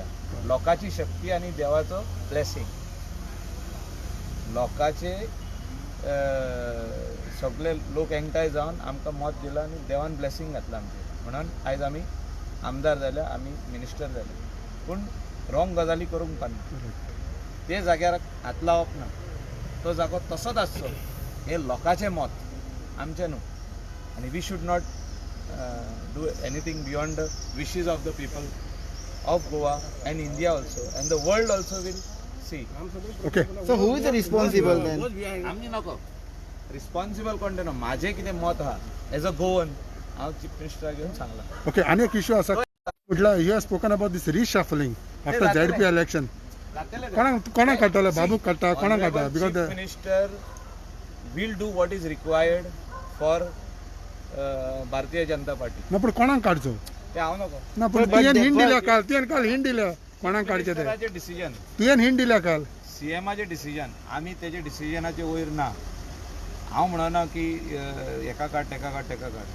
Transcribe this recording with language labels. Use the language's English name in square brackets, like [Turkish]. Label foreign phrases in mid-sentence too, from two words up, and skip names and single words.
[Konkani] लोकांची शक्ती आनी देवाचो ब्लेसिंग. लोकांचे सगळे लोक एकठांय जावन आमकां मत दिलां आनी देवान ब्लेसिंग घातलां आमचेर म्हणून आयज आमी आमदार जाल्या, आमी मिनिस्टर जाले. पूण रॉंग गजाली करूंक पाना. ते जाग्यार हात लावप ना. तो जागो तसोच आसचो. हे लोकांचें मत आमचें न्हू. [English] आनी we should not do anything beyond the wishes of the people of Goa and India also and the world also will see. ओके. So who is responsible then? [Konkani] आमची नको रिस्पॉन्सिबल कोण तें न्हू. म्हाजें कितें मत आहा [English] as a Goan [Konkani] हांव चीफ मिनिस्टराक घेवन सांगला. [English] ओके. [Konkani] आनी एक इश्यू आसा. म्हटल्यार [English] you have spoken about this reshuffling after ZP election. [Konkani] कोणाक काडटले? बाबूक काडटा? कोणाक काडटा? बिकॉज [English] Chief Minister will do what is required for Bharatiya Janata Party. [Konkani] ना पूण कोणाक काडचो? ते हांव नको. ना पूण तुवें हिंट दिल्या काल. तुवें काल हिंट दिल्या कोणाक काडचे ते. मिनिस्टराचें डिसिजन, तुवें हिंट दिल्या काल. सीएमाचें डिसिजन. आमी तेजे डिसिजनाचे वयर ना. हांव म्हणना की एका काड तेका काड तेका काड.